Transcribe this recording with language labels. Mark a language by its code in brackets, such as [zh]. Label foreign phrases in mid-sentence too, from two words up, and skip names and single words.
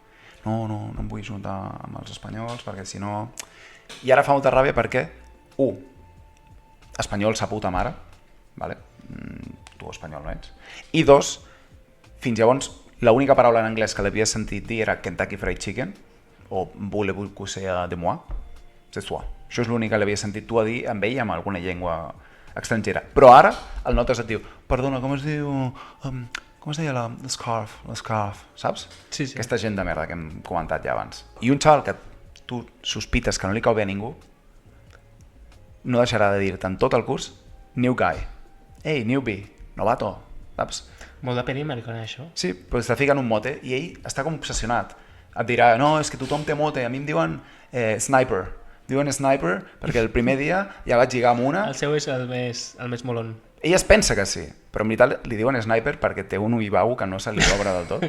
[ca] No em vull juntar amb els espanyols perquè si no... I ara fa molta ràbia perquè, 1, espanyol sa puta mare, vale? Tu espanyol no ets. I 2, fins llavors, l'única paraula en anglès que l'havies sentit dir era Kentucky Fried Chicken o [fr] voulez-vous que sea de moi? C'est toi. [ca] Això és l'únic que l'havia sentit tu a dir amb ell amb alguna llengua estrangera. Però ara el notes et diu, perdona, com es diu... com es deia l'escarf, saps? Sí. Aquesta gent de merda que hem comentat ja abans. I un xaval que tu sospites que no li cau bé a ningú, no deixarà de dir-te en tot el curs, [en] new guy, hey, newbie, [ca] novato, saps? Molt de peli americana, això. Sí, però te fiquen un mote i ell està com obsessionat. Et dirà, no, és que tothom té mote, a mi em diuen sniper. Diuen sniper perquè el primer dia ja vaig lligar amb una. El seu és el més molón. Ella es pensa que sí, però en veritat li diuen sniper perquè té un ull bau que no se li obre del tot.